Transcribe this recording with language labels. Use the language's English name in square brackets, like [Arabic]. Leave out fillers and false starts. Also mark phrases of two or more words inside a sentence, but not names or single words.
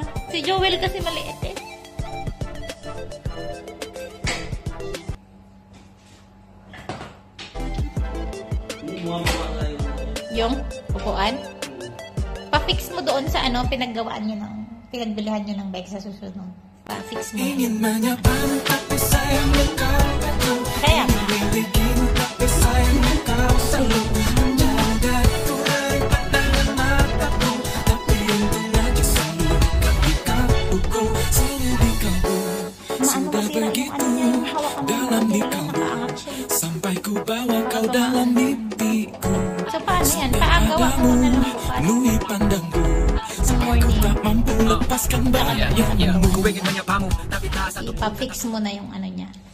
[Filipino] Si Joel kasi maliit, eh. Yung upuan? Pa-fix mo doon sa ano, pinagbilihan nyo ng bike sa susunod. Pa-fix mo. [Indonesian] Ingin menyapamu tapi sayang engkau tak [Filipino] Kaya nga. [Indonesian] milikin, tapi sayang engkau selalu menjagaku dari pandangan mataku, tapi untung aja selalu di kalbuku, selalu di kalbu. Sudah begitu dalam di kalbu, sampai ku bawa kau dalam mimpiku. [Filipino] So, paano yan? Paagawa mo na lang bukas. [Indonesian] Penuhi pandangku, sampai ku tak mampu lepaskan bayangmu. [Filipino] Ipa-fix mo na yung ano niya.